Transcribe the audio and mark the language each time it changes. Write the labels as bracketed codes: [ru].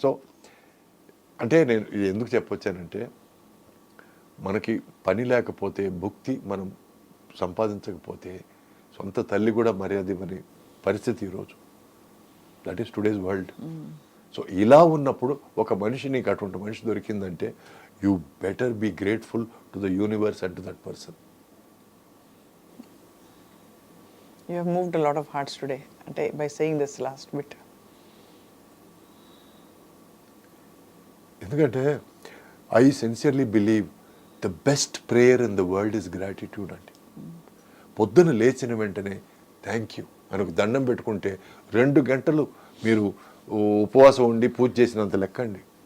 [te] So అంటే నేను ఇది ఎందుకు చెప్పొచ్చానంటే, మనకి పని లేకపోతే, భుక్తి మనం సంపాదించకపోతే సొంత తల్లి కూడా మర్యాద ఇవ్వని పరిస్థితి ఈరోజు. [en] That is today's world. [te] So ఇలా ఉన్నప్పుడు ఒక మనిషి, నీకు అటువంటి మనిషి దొరికిందంటే, [en] You better be grateful to the universe and to that person. You have moved a lot of hearts today, [te] అంటే [en] by saying this last bit. ఎందుకంటే I sincerely believe the best prayer in the world is gratitude అండి. [te] పొద్దున లేచిన వెంటనే thank you అని ఒక దండం పెట్టుకుంటే 2 గంటలు మీరు ఉపవాసం ఉండి పూజ చేసినంత లెక్క అండి.